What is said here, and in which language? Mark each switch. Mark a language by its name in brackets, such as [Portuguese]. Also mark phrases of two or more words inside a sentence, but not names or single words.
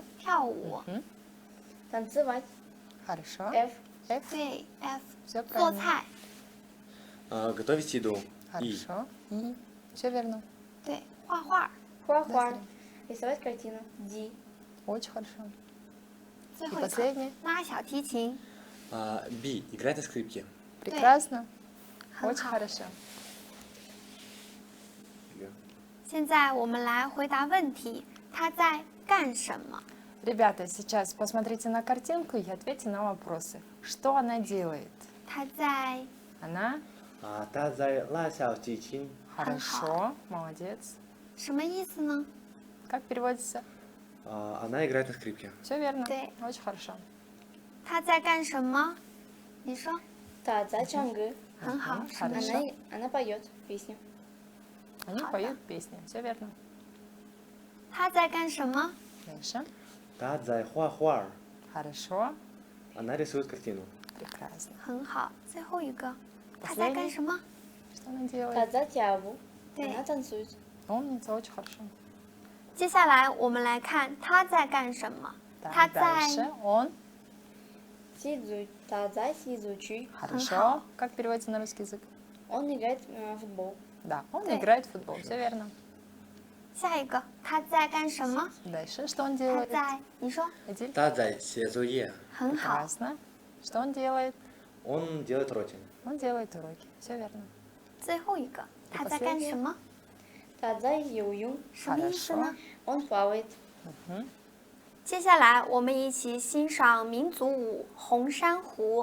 [Chinese] 跳舞， [Russian] Танцевать. Хорошо. F. F. [Chinese] 对 F， [Russian] Все [Chinese] 做 [Russian] правильно. [Chinese] 菜， [Russian] Готовить еду. И. Хорошо. И. Все верно. [Chinese] 对画画，画画. [Russian] Да, Рисовать картину. Ди. Очень хорошо. [Chinese] 最 [Russian] И [Chinese] 后一个 [Russian] последнее. [Chinese] 拉小提琴， [Russian] Би. Играть на скрипке. Прекрасно. [Chinese] 很 [Russian] Очень [Chinese] 好。 [Russian] хорошо. [Chinese] 现在我们来回答问题，他在干什么？ [Russian] Ребята, сейчас посмотрите на картинку и ответьте на вопросы. Что она делает? [Chinese] 他在 [Russian] Она? [Chinese] 他在拉小提琴. [Russian] Хорошо. Молодец. [Chinese] 什么意思呢？ [Russian] Как переводится? Она играет на скрипке. Все верно. Да. Очень хорошо. [Chinese] 他在干什么？你说，他在唱歌. 很好，什么 [Russian] Хорошо. [Chinese] 呢？ [Russian] Она поет песню. Они поют песни. Все верно. [Chinese] 他在干什么？ [Russian] Дальше. [Chinese] 他在画画儿. [Russian] Хорошо. Она рисует картину. Прекрасно. [Chinese] 很好，最后一个，他在干什么？ [Russian] Что она делает? [Chinese] 他在跳舞. [Russian] Да. Она танцует. Умница, очень хорошо. [Chinese] 接下来我们来看他在干什么。 [Russian] Так, [Chinese] 他在 [Russian] дальше. Он. [Chinese] 他在踢足球. [Russian] Хорошо. Как переводится на русский язык? Он играет в футбол. Да, он Да. играет в футбол. Все верно. [Chinese] 下一个，他在干什么？ [Russian] Дальше. Что он [Chinese] 他 [Russian] делает? [Chinese] 在，你说 Эдиль? 他在写作业. 很好。 [Russian] Прекрасно. Что он делает? Он делает уроки. Он делает уроки. Все верно. [Chinese] 最后一个，他在干什么？他在游泳. 什么意思呢？ [Russian] Он плавает. [Chinese] 接下来我们一起欣赏民族舞《红珊瑚》。